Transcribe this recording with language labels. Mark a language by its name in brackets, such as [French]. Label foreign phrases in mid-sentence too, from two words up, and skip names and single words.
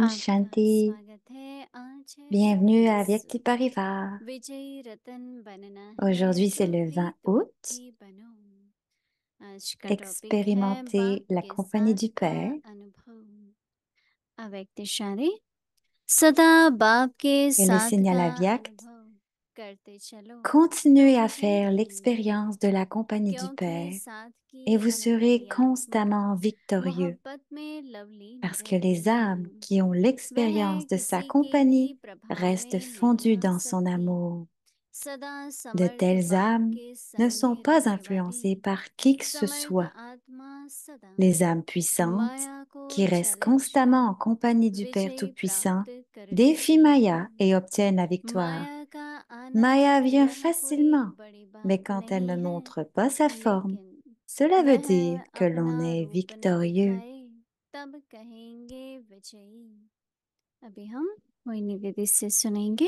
[Hindi] आपका Shanti. स्वागत है। आज है [French] Bienvenue à 22 Vyakti Parivar. [Hindi] विजयी रतन बनना है [French] Aujourd'hui, c'est [Hindi] जो [French] le [Hindi] भी [French] 20 août. [Hindi] दुखी बनो आज का टॉपिक है बाप [French] expérimenter la [Hindi] के [French] compagnie [Hindi] साथ [French] du [Hindi] का [French] Père [Hindi] अनुभव. Avec इशारे सदा बाप के [French] et le [Hindi] साथ [French] signal [Hindi] का [French] aviaque. [Hindi] अनुभव करते चलो [French] Continuez [Hindi] तब [French] à faire [Hindi] कहेंगे, [French] l'expérience de la compagnie du [Hindi] क्योंकि [French] Père [Hindi] साथ [French] et [Hindi] की [French] vous serez [Hindi] अनहद आत्मा [French] constamment victorieux [Hindi] मोहब्बत में लवलीन [French] parce que [Hindi] रहती [French] les âmes [Hindi] है. [French] qui ont [Hindi] वह [French] l'expérience de sa [Hindi] किसी के भी [French] compagnie [Hindi] प्रभाव [French] restent [Hindi] में नहीं [French] fondues [Hindi] आ [French] dans son [Hindi] सकती. [French] amour. [Hindi] सदा [French] De [Hindi] समर्थ [French] telles [Hindi] बाप [French] âmes [Hindi] के [French] ne [Hindi] संग [French] sont [Hindi] में [French] pas [Hindi] रहने [French] influencées [Hindi] वाली [French] par qui que ce [Hindi] समर्थ [French] soit. [Hindi] आत्मा सदा [French] Les âmes puissantes [Hindi] माया को [French] qui restent [Hindi] चैलेंज [French] constamment en [Hindi] कर [French] compagnie du Père [Hindi] विजय [French] Tout-Puissant [Hindi] प्राप्त कर [French] défient [Hindi] लेती [French] Maya [Hindi] हैं. [French] et obtiennent la victoire. [Hindi] माया का आना [French] Maya vient [Hindi] यह कोई [French] facilement, [Hindi] बड़ी [French] mais [Hindi] बात [French] quand elle ne [Hindi] नहीं है, [French] montre pas sa forme, [Hindi] लेकिन [French] cela veut [Hindi] वह [French] dire que l'on [Hindi] अपना [French] est [Hindi] रूप न [French] victorieux. [Hindi] दिखाए तब कहेंगे विजयी. अभी हम मोहिनी दीदी से सुनेंगे.